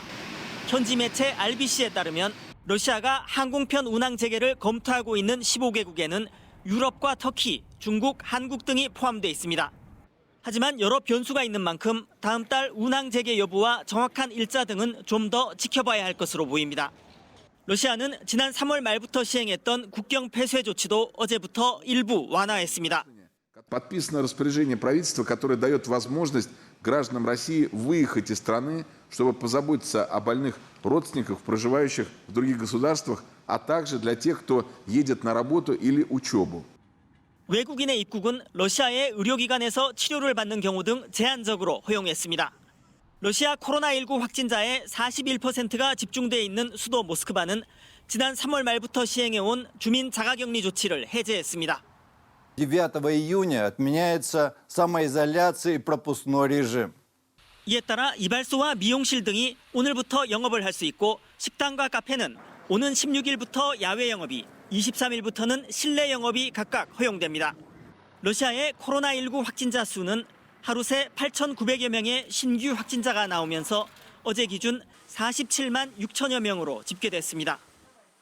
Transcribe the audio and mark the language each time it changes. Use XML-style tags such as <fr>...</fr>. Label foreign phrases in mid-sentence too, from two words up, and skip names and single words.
<ko>현지 매체 RBC에 따르면 러시아가 항공편 운항 재개를 검토하고 있는 15개국에는 유럽과 터키, 중국, 한국 등이 포함돼 있습니다. 하지만 여러 변수가 있는 만큼 다음 달 운항 재개 여부와 정확한 일자 등은 좀 더 지켜봐야 할 것으로 보입니다. 러시아는 지난 3월 말부터 시행했던 국경 폐쇄 조치도 어제부터 일부 완화했습니다.</ko> <ru>Подписано распоряжение правительства, которое дает возможность гражданам России выехать из страны, чтобы позаботиться о больных родственниках, проживающих в других государствах, а также для тех, кто едет на работу или учебу.</ru> <ko>외국인의 입국은 러시아의 의료기관에서 치료를 받는 경우 등 제한적으로 허용했습니다. 러시아 코로나19 확진자의 41%가 집중돼 있는 수도 모스크바는 지난 3월 말부터 시행해온 주민 자가격리 조치를 해제했습니다.</ko> <ru>9 июня отменяется самоизоляция и пропускной режим.</ru> <ko>이에 따라 이발소와 미용실 등이 오늘부터 영업을 할 수 있고 식당과 카페는 오는 16일부터 야외 영업이, 23일부터는 실내 영업이 각각 허용됩니다. 러시아의 코로나19 확진자 수는 하루 새 8,900여 명의 신규 확진자가 나오면서 어제 기준 47만 6천여 명으로 집계됐습니다.</ko>